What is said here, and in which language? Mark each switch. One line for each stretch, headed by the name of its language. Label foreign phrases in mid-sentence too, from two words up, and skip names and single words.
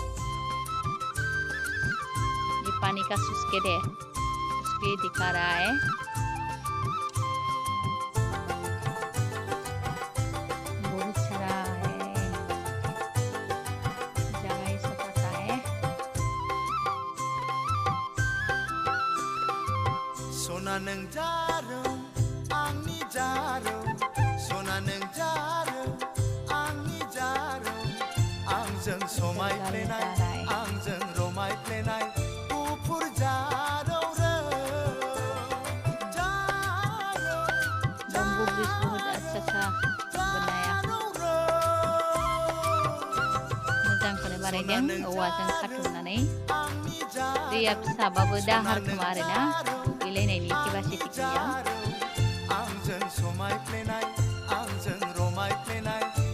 Hindi: पानी का सुस्केट है उसको ये दिखा रहा है बहुत सारा है जगह ये सब पता है
Bodo: सना नों जारो आंनि जारो सना नों जारो आंनि जारो आंजों समायफ्लेनाय आंजों रमायफ्लेनाय
Hindi: बम्बू ब्रिज बहुत अच्छा सा बनाया
Bodo: मोजांखौनो बानायदों औवाजों खाथुमनानै दैया फिसाबाबो दाहार खोमा आरोना दुगैलायनायनि केपासिटि गैया आंजों समायफ्लेनाय आंजों रमायफ्लेनाय